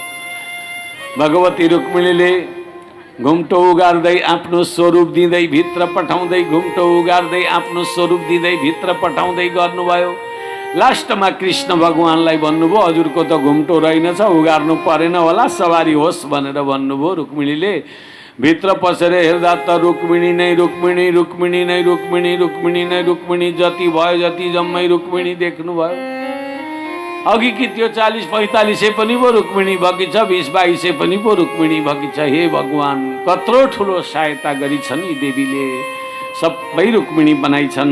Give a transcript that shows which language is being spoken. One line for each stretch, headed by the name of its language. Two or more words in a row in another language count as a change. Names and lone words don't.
Nepali: भगवती रुक्मिणीले घुम्टो उगार्दै आफ्नो स्वरूप दिँदै भित्र पठाउँदै, घुम्टो उगार्दै आफ्नो स्वरूप दिँदै भित्र पठाउँदै गर्नुभयो। लास्टमा कृष्ण भगवानलाई भन्नुभयो हजुरको त घुम्टो रहेनछ, उगार्नु परेन होला, सवारी होस् भनेर भन्नुभयो। रुक्मिणीले भित्र पसेर हेर्दा त रुक्मिणी नै रुक्मिणी, रुक्मिणी नै रुक्मिणी, रुक्मिणी नै रुक्मिणी, जति भयो जति जम्मै रुक्मिणी देख्नुभयो। अघि कि त्यो 40-45 पनि पो रुक्मिणी भएकी छ, 20-22 पनि पो रुक्मिणी भएकी छ। हे भगवान, कत्रो ठुलो सहायता गरिछन् यी देवीले, सबै रुक्मिणी बनाइछन्।